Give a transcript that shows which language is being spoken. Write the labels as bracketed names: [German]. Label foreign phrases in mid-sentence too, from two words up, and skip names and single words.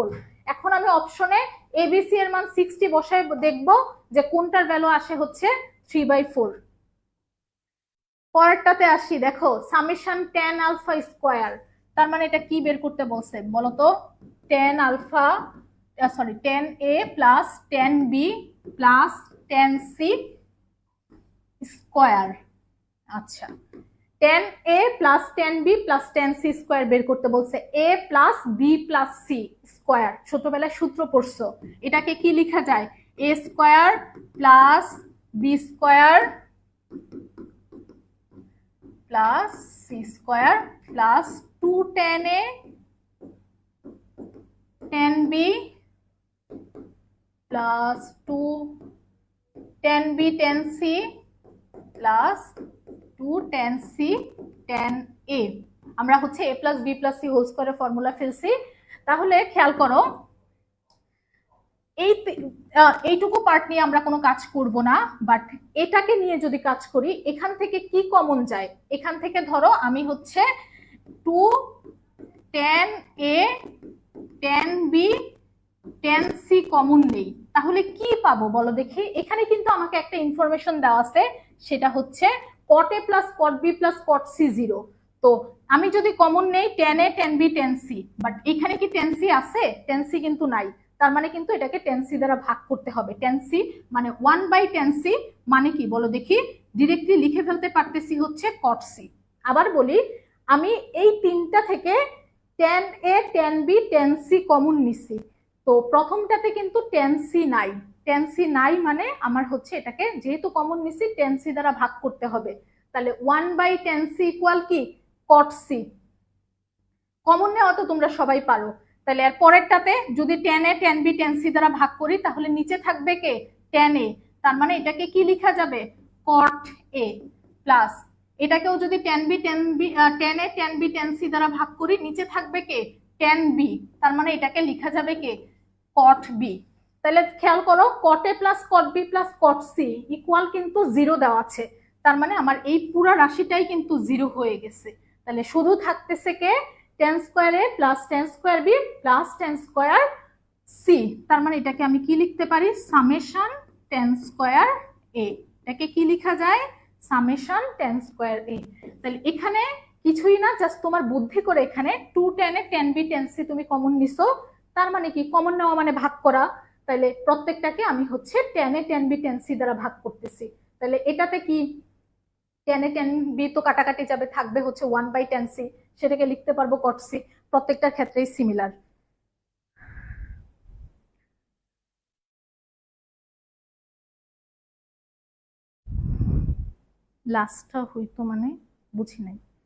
[Bangla] এখন আমি অপশনে এবিসি এর মান 60 বসাই, দেখবো যে কোনটার ভ্যালু আসে হচ্ছে 3/4। পরেরটাতে আসি, দেখো সামেশন tan আলফা স্কোয়ার, তার মানে এটা কি বের করতে বলছে বলতো, tan আলফা সরি tan a প্লাস tan b প্লাস tan c স্কোয়ার। আচ্ছা, tan a প্লাস tan b প্লাস tan c স্কোয়ার বের করতে বলছে, a প্লাস b প্লাস c স্কোয়ার, ছোটবেলায় সূত্র পড়ছো। এটাকে কি লেখা যায়, a স্কোয়ার প্লাস b স্কোয়ার প্লাস c স্কোয়ার প্লাস 2 tan a tan b প্লাস 2 tan b tan c প্লাস 2 tan c tan a। আমরা হচ্ছে a প্লাস b প্লাস c হোল স্কয়ারের ফর্মুলা ফেলছি। তাহলে খেয়াল করো, এইটুকু পার্ট নিয়ে আমরা কোনো কাজ করব না, বাট এটাকে নিয়ে যদি কাজ করি, এখান থেকে কি কমন যায়, এখান থেকে ধরো আমি হচ্ছে 2 tan a tan b tan c কমন নেই, তাহলে কি পাবো বলো দেখি। এখানে কিন্তু আমাকে একটা ইনফরমেশন দেওয়া আছে, সেটা হচ্ছে cot a প্লাস cot b প্লাস cot c 0। তো আমি যদি কমন নেই tan a tan b tan c, বাট এখানে কি tan c আছে, tan c কিন্তু নাই, তার মানে কিন্তু এটাকে tan c দ্বারা ভাগ করতে হবে। tan c মানে 1/tan c মানে কি বলো দেখি, ডিরেক্টলি লিখে ফেলতে পারতেছি হচ্ছে cot c। আবার বলি, আমি এই তিনটা থেকে tan a tan b tan c কমন নিছি, তো প্রথমটাতে কিন্তু tan c নাই, tan c নাই মানে আমার হচ্ছে এটাকে যেহেতু কমন নিছি tan c দ্বারা ভাগ করতে হবে। তাহলে 1/tan c ইকুয়াল কি cot c, কমন নেওয়া তো তোমরা সবাই পারো। তাহলে এর পরেরটাতে যদি tan a tan b tan c দ্বারা ভাগ করি, তাহলে নিচে থাকবে কে tan a, তার মানে এটাকে কি লেখা যাবে cot a প্লাস, এটাকেও যদি tan a tan b tan c দ্বারা ভাগ করি, নিচে থাকবে কে tan b, তার মানে এটাকে লেখা যাবে কে cot b। তাহলে খেয়াল করো, cot a প্লাস cot b প্লাস cot c ইকুয়াল কিন্তু 0 দেওয়া আছে, তার মানে আমার এই পুরো রাশিটাই কিন্তু 0 হয়ে গেছে। তাহলে শুধু থাকতেছে কে tan স্কয়ার a প্লাস tan স্কয়ার b প্লাস tan স্কয়ার c, তার মানে এটাকে আমি কি লিখতে পারি, সামেশন tan স্কয়ার a। এটাকে কি লেখা যায়, সামেশন tan স্কয়ার a। তাহলে এখানে কিছুই না, জাস্ট তোমার বুদ্ধি করে এখানে 2 tan a tan b tan c তুমি কমন নিছো, তার মানে কি কমন নেওয়া মানে ভাগ করা। তাহলে প্রত্যেকটাকে আমি হচ্ছে tan a tan b tan c দ্বারা ভাগ করতেছি। তাহলে এটাতে কি tan a tan b তো কাটাকাটি যাবে, থাকবে হচ্ছে 1/tan c, সেটাকে লিখতে পারবো cot c। প্রত্যেকটার ক্ষেত্রেই সিমিলার। লাস্টটা হইতো মানে বুঝি নাই।